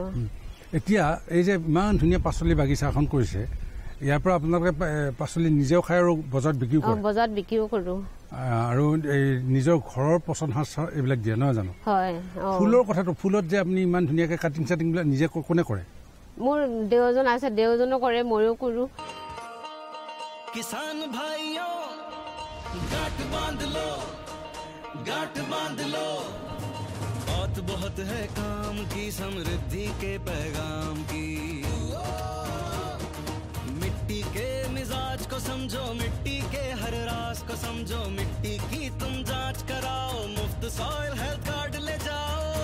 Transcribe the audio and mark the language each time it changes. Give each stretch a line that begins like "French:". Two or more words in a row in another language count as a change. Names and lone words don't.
Assamese: এতিয়া এই যে ইমান ধুনীয়া পাচলি বাগিচা এখন কৰিছে, ইয়াৰ পৰা আপোনালোকে পাচলি নিজেও খাই আৰু বজাৰত বিক্ৰীও কৰে? বজাৰত বিক্ৰীও কৰো। আৰু এই নিজৰ ঘৰৰ পচন সাৰ এইবিলাক দিয়ে, নহয় জানো? হয়। ফুলৰ কথাটো, ফুলত যে আপুনি ইমান ধুনীয়াকে কাটিং চাটিং বিলাক নিজে কোনে কৰে? মোৰ দেউজন আছে, দেউজনো কৰে, ময়ো কৰো।
Hindi: किसान भाइयों गांठ बांध लो, गांठ बांध लो, बहुत है काम की, समृद्धि के पैगाम की। मिट्टी के मिजाज को समझो, मिट्टी के हर राज को समझो, मिट्टी की तुम जांच कराओ, मुफ्त सॉइल हेल्थ कार्ड ले जाओ।